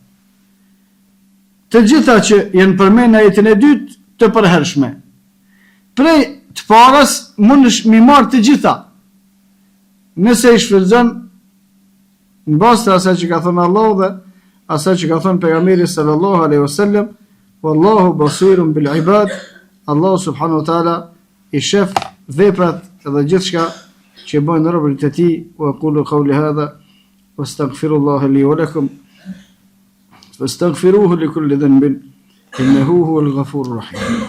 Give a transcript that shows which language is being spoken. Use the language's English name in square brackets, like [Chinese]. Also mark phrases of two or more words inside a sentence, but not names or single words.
[Albanian] Të gjitha që janë përmend në ajetin e dytë të përhershme. Prej të parës mundesh mi marr të gjitha. Nëse i shfrytëzon në bazë të asaj që ka thënë Allahu dhe asaj që ka thënë pejgamberi [Arabic] صلى الله عليه وسلم, والله بصير بالعباد, [Albanian] Allah [Arabic] سبحانه وتعالى [Albanian] i shef veprat dhe gjithçka që bën robërit e tij. [Arabic] وأقول قولي هذا وأستغفر الله لي ولكم فاستغفروه لكل ذنب إنه هو الغفور الرحيم.